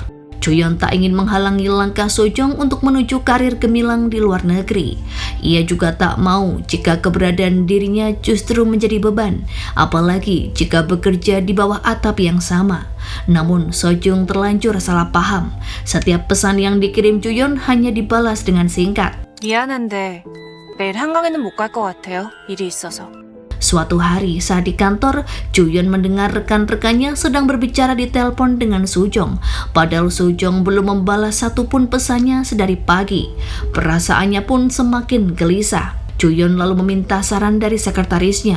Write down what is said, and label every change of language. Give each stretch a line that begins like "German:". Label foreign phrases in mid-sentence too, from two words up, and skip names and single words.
Indonesian: Juyeon tak ingin menghalangi langkah Sojung untuk menuju karir gemilang di luar negeri. Ia juga tak mau jika keberadaan dirinya justru menjadi beban, apalagi jika bekerja di bawah atap yang sama. Namun Sojung terlanjur salah paham. Setiap pesan yang dikirim Juyeon hanya dibalas dengan singkat.
Korean: 미안한데 내일 한강에는 못 갈 것 같아요. 일이 있어서.
Indonesian: Suatu hari saat di kantor, Juyeon mendengar rekan-rekannya sedang berbicara di telepon dengan Sojung. Padahal Sojung belum membalas satupun pesannya sedari pagi. Perasaannya pun semakin gelisah. Juyeon lalu meminta saran dari sekretarisnya.